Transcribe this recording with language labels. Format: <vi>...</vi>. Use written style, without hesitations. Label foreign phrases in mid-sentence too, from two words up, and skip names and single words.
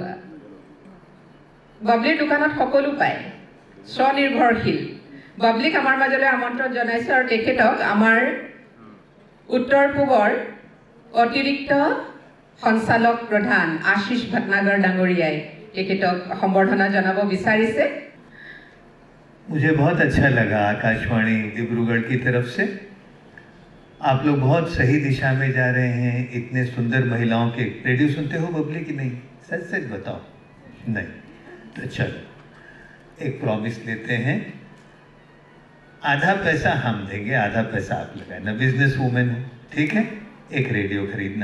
<as>বাবলিৰ দোকানত সকলো পায় স্বনিৰ্ভৰশীল বাবলিক আমাৰ মাজলৈ আমন্ত্ৰণ জনাইছোঁ আৰু তেখেতক আমাৰ উত্তৰ পূবৰ অতিৰিক্ত সঞ্চালক প্ৰধান আশিষ ভটনাगर ডাঙৰীয়াই তেখেতক সম্বৰ্ধনা জনাব বিচাৰিছে</as> <hi>मुझे बहुत अच्छा लगा आकाशवाणी डिब्रूगढ़ की तरफ से आप लोग बहुत सही दिशा में जा रहे हैं इतने सुंदर महिलाओं के रेडियो सुनते हो बबली की नहीं सच सच बताओ नहीं तो चलो एक प्रॉमिस लेते हैं आधा पैसा हम देंगे आधा पैसा आप लगाना</hi> <en>business woman</en> <hi>हो ठीक है एक रेडियो खरीदना</hi>